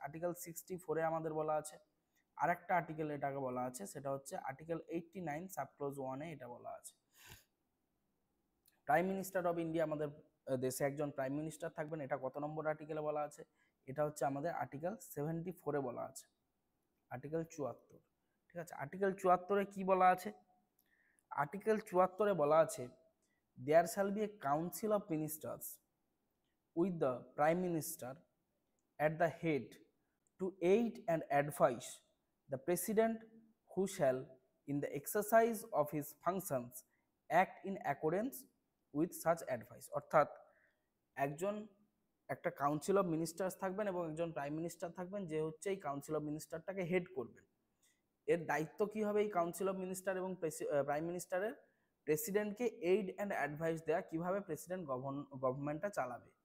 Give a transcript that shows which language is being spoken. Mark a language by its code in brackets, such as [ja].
[bn] Article 64-এ আমাদের বলা আছে, আরেকটা আর্টিকেলে এটাকে বলা আছে, সেটা হচ্ছে আর্টিকেল 89 সাব ক্লজ 1-এ এটা বলা আছে। প্রাইম মিনিস্টার অফ ইন্ডিয়া, আমাদের দেশে একজন প্রাইম মিনিস্টার থাকবেন, এটা কত নম্বর আর্টিকেলে বলা আছে? এটা হচ্ছে আমাদের আর্টিকেল 74-এ বলা আছে, আর্টিকেল 74, ঠিক আছে। আর্টিকেল 74-এ কি বলা আছে? [en] Article 74-এ বলা আছে there shall be a council of ministers with the Prime Minister at the head to aid and advise the President, who shall, in the exercise of his functions, act in accordance with such advice. [bn] অর্থাৎ একজন একটা council of ministers থাকবেন এবং একজন prime minister থাকবেন, যে হচ্ছে এই কাউন্সিল অফ মিনিস্টারটাকে হেড করবেন। এর দায়িত্ব কি হবে এই কাউন্সিল অফ মিনিস্টার এবং প্রাইম মিনিস্টারের? প্রেসিডেন্টকে এইড অ্যান্ড অ্যাডভাইস দেওয়া, কিভাবে প্রেসিডেন্ট গভর্নমেন্টটা চালাবে।